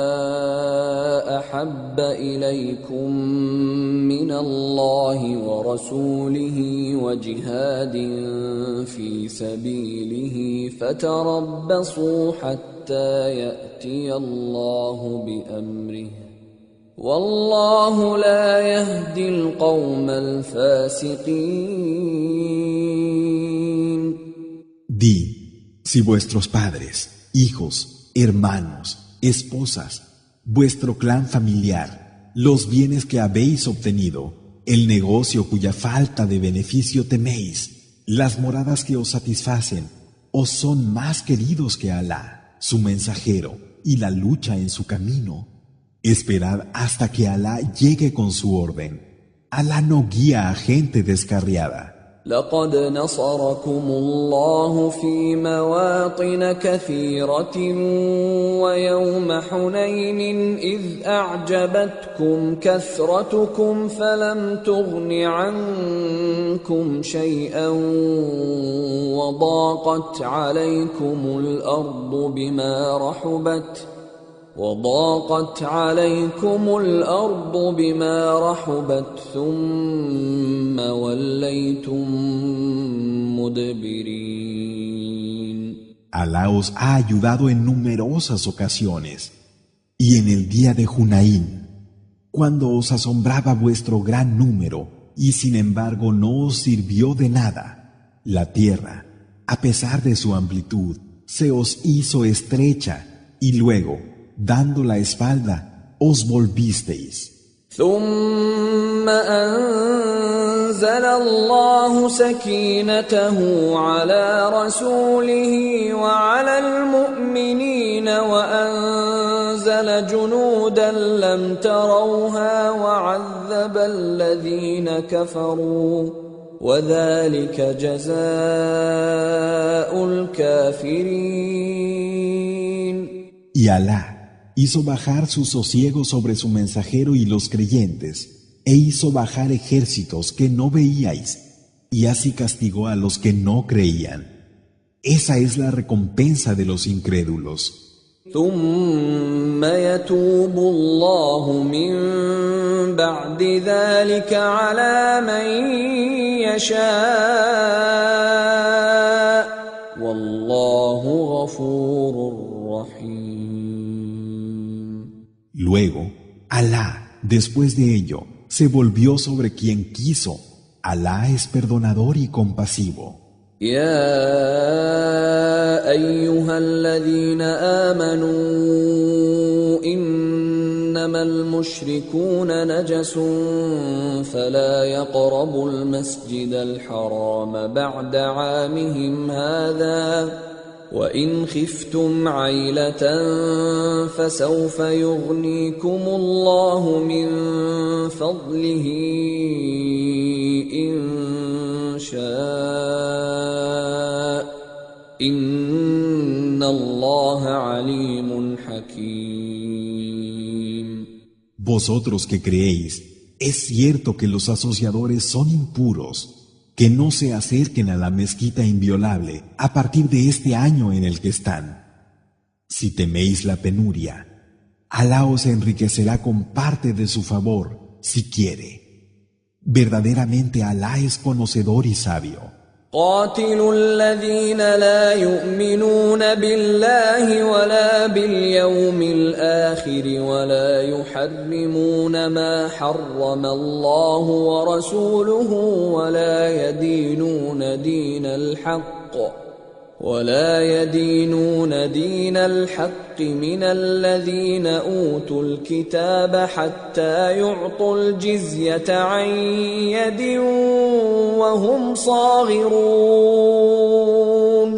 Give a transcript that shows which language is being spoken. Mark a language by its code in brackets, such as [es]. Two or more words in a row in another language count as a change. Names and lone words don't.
[ar] أحب إليكم من الله ورسوله وجهاد في سبيله فتربصوا حتى يأتي الله بأمره والله لا يهدي القوم الفاسقين. [es] Di, si vuestros padres, hijos, hermanos, esposas, vuestro clan familiar, los bienes que habéis obtenido, el negocio cuya falta de beneficio teméis, las moradas que os satisfacen, os son más queridos que Alá, su mensajero, y la lucha en su camino. Esperad hasta que Alá llegue con su orden. Alá no guía a gente descarriada. [ar] لقد نصركم الله في مواطن كثيرة ويوم حنين إذ أعجبتكم كثرتكم فلم تغن عنكم شيئا وضاقت عليكم الأرض بما رحبت ثم وليتم مدبرين. [es] Alá os ha ayudado en numerosas ocasiones. Y en el día de Hunaín, cuando os asombraba vuestro gran número y sin embargo no os sirvió de nada, la tierra, a pesar de su amplitud, se os hizo estrecha y luego, dando la espalda, os volvisteis. [ar] ثم أنزل الله سكينته على رسوله وعلى المؤمنين وأنزل جنودا لم تروها وعذب الذين كفروا وذلك جزاء الكافرين. [es] Y Alá hizo bajar su sosiego sobre su mensajero y los creyentes, e hizo bajar ejércitos que no veíais, y así castigó a los que no creían. Esa es la recompensa de los incrédulos. [ar] ثم يتوب الله من بعد ذلك على من يشاء والله غفور رحيم. [es] Luego, Alá, después de ello, se volvió sobre quien quiso. Alá es perdonador y compasivo. [ar] يا أيها الذين آمنوا إنما المشركون نجس فلا يقربوا المسجد الحرام بعد عامهم هذا وإن خفتم عيلة فسوف يغنيكم الله من فضله إن شاء إن الله عليم حكيم. [es] Vosotros que creéis, es cierto que los asociadores son impuros, que no se acerquen a la mezquita inviolable a partir de este año en el que están. Si teméis la penuria, Alá os enriquecerá con parte de su favor, si quiere. Verdaderamente Alá es conocedor y sabio. [ar] قاتلوا الذين لا يؤمنون بالله ولا باليوم الآخر ولا يحرمون ما حرم الله ورسوله ولا يدينون دين الحق من الذين أوتوا الكتاب حتى يعطوا الجزية عن يد وهم صاغرون.